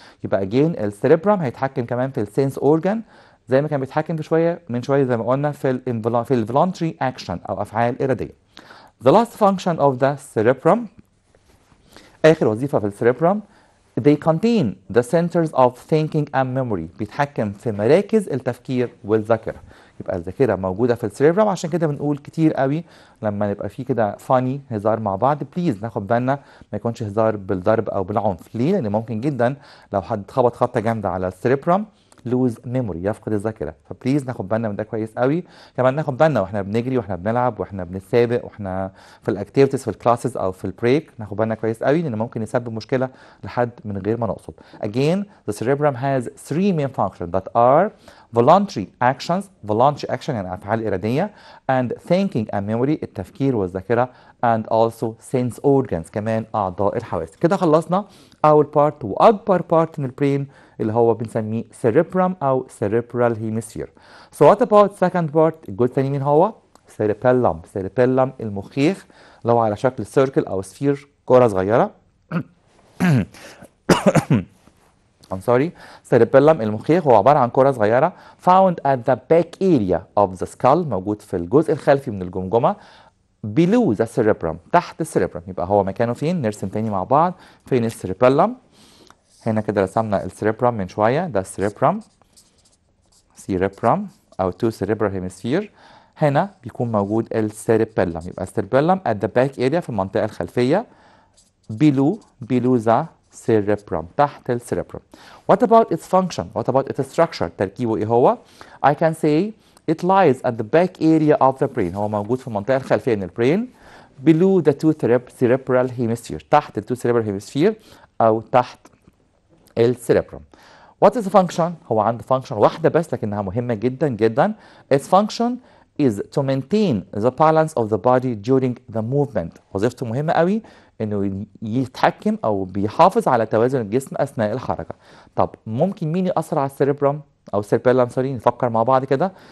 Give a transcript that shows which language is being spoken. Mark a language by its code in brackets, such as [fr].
[ar] يبقى اجين السيريبرم هيتحكم كمان في السينس اورجان زي ما كان بيتحكم من شويه زي ما قلنا في الفولونتري اكشن او افعال اراديه. [en] The last function of the cerebrum، [ar] اخر وظيفه في السيريبرم، [en] they contain the centers of thinking and memory، [ar] بيتحكم في مراكز التفكير والذاكرة. يبقى الذاكرة موجودة في السيريبرم، عشان كده بنقول كتير قوي لما نبقى في كده فاني هزار مع بعض بليز ناخد بالنا ما يكونش هزار بالضرب او بالعنف. ليه؟ لان ممكن جدا لو حد خبط خبطة جامدة على السيريبرم [en] lose memory، [ar] يفقد الذاكره. فبليز ناخد بالنا من ده كويس قوي. كمان ناخد بالنا واحنا بنجري واحنا بنلعب واحنا بنتسابق واحنا في الاكتيفيتيز في الكلاسز او في البريك، ناخد بالنا كويس قوي لان ممكن يسبب مشكله لحد من غير ما نقصد. [en] Again the cerebrum has three main functions that are voluntary actions، voluntary action [ar] يعني افعال اراديه، [en] and thinking and memory [ar] التفكير والذاكره، [en] and also sense organs [ar] كمان اعضاء الحواس. كده خلصنا اول بارت واكبر بارت من البرين اللي هو بنسميه cerebrum او cerebral hemisphere. [en] So what about second part؟ [ar] الجزء الثاني مين هو؟ [en] cerebellum. [ar] cerebellum المخيخ اللي هو على شكل سيركل او سفير، كرة صغيرة. [en] I'm sorry. [ar] cerebellum المخيخ هو عبارة عن كرة صغيرة [en] found at the back area of the skull، [ar] موجود في الجزء الخلفي من الجمجمة، [en] below the cerebrum [ar] تحت السيربرم. يبقى هو مكانه فين؟ نرسم تاني مع بعض. فين السيربيلم؟ هنا كده رسمنا السيربرم من شوية، ده السيربرم، سيربرم أو two cerebral hemisphere. هنا بيكون موجود السيربيلم. يبقى السيربيلم [en] at the back area [ar] في المنطقة الخلفية، [en] below the cerebrum [ar] تحت السيربرم. [en] What about its function؟ What about its structure؟ [ar] تركيبه إيه هو؟ [en] I can say it lies at the back area of the brain. [ar] هو موجود في المنطقة الخلفية من البرين. [en] below the two cerebral hemisphere، تحت التو cerebral hemisphere [ar] أو تحت السيربرم. [en] What is the function؟ [ar] هو عنده function واحدة بس لكنها مهمة جدا جدا. [en] Its function is to maintain the balance of the body during the movement. [ar] وظيفته مهمة قوي انه يتحكم او بيحافظ على توازن الجسم اثناء الحركة. طب ممكن مين يأثر على السيربرم او السيربيلم؟ سوري، نفكر مع بعض كده.